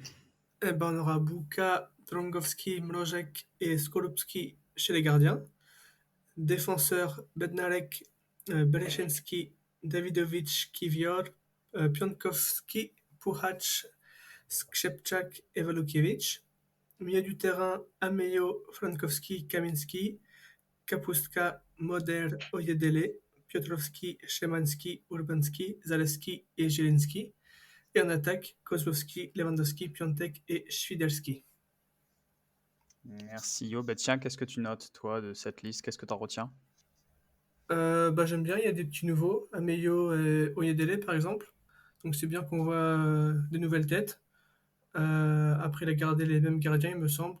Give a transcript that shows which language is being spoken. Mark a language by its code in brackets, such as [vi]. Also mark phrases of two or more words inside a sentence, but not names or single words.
[fr] Eh ben, on aura Buka, Drongowski, Mrożek et Skorupski chez les gardiens. Défenseurs, Bednarek, Berezinski, Dawidovic, Kiwior, Pionkowski, Puchacz, Skrzepczak et Walukiewicz. Milieu du terrain, Ameyo, Frankowski, Kaminski, Kapustka, Moder, Ojedele, Piotrowski, Szymanski, Urbanski, Zaleski et Zielinski. Et en attaque, Kozłowski, Lewandowski, Piontek et Świderski. Merci Yo. Bah tiens, qu'est-ce que tu notes toi de cette liste? Qu'est-ce que tu en retiens? J'aime bien, il y a des petits nouveaux, Ameyo et Oyedele par exemple. Donc c'est bien qu'on voit des nouvelles têtes. Après, il a gardé les mêmes gardiens, il me semble.